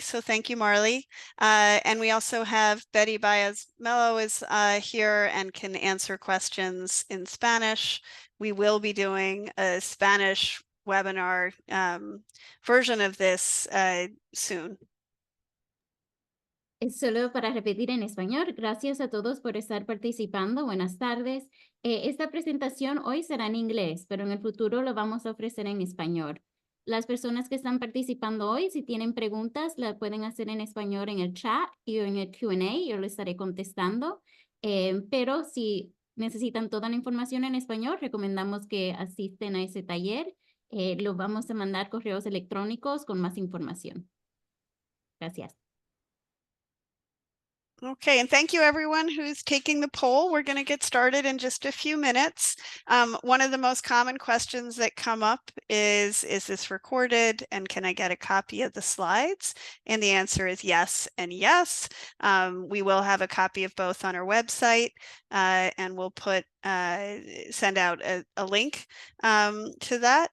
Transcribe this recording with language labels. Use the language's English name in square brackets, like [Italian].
[English] So thank you, Marley. And we also have Betty Baez-Mello is here and can answer questions in Spanish. We will be doing a Spanish webinar version of this soon. [Spanish] Es solo para repetir en español. Gracias a todos por estar participando. Buenas tardes. Esta presentación hoy será en inglés, pero en el futuro lo vamos a ofrecer en español. Las personas que están participando hoy, si tienen preguntas, las pueden hacer en español en el chat y en el Q&A. Yo lo estaré contestando. Pero si necesitan toda la información en español, recomendamos que asisten a ese taller. Lo vamos a mandar correos electrónicos con más información. Gracias. [English] Okay, and thank you everyone who's taking the poll. We're going to get started in just a few minutes. One of the most common questions that come up is this recorded and can I get a copy of the slides? And the answer is yes and yes. We will have a copy of both on our website and we'll send out a link to that.